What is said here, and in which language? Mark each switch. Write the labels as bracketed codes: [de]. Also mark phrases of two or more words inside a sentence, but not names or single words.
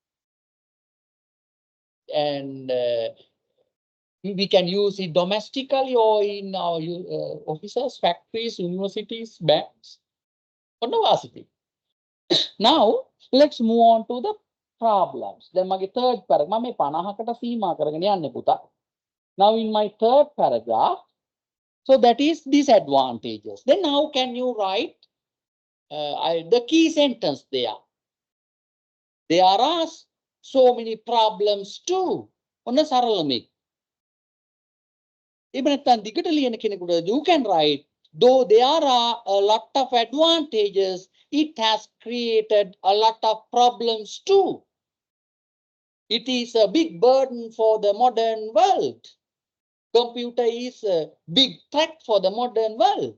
[en] And we can use it domestically or in our offices, factories, universities, banks, university. Now, let's move on to the problems. Then my third paragraph, [si] මම 50කට සීමා කරගෙන යන්නේ පුතා. [en] Now in my third paragraph, so that is disadvantages. Then how can you write the key sentence there? There are so many problems too. [si] ඔන්න සරල මේක. එහෙම නැත්නම් දිගට ලියන කෙනෙකුට [en] you can write, though there are a lot of advantages, it has created a lot of problems too. It is a big burden for the modern world. Computer is a big threat for the modern world.